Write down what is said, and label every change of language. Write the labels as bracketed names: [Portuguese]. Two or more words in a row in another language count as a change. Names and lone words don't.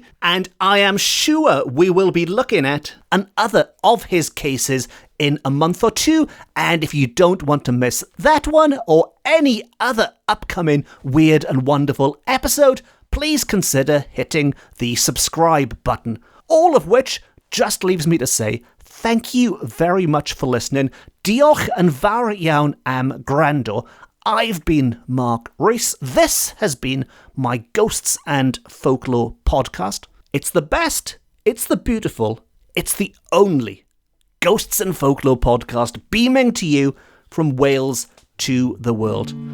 [English] And I am sure we will be looking at another of his cases in a month or two. And if you don't want to miss that one or any other upcoming weird and wonderful episode, please consider hitting the subscribe button. All of which just leaves me to say thank you very much for listening. [Welsh] Diolch yn fawr iawn am gwrando. [English] I've been Mark Rees. This has been my Ghosts and Folklore podcast. It's the best, it's the beautiful, it's the only Ghosts and Folklore podcast beaming to you from Wales to the world.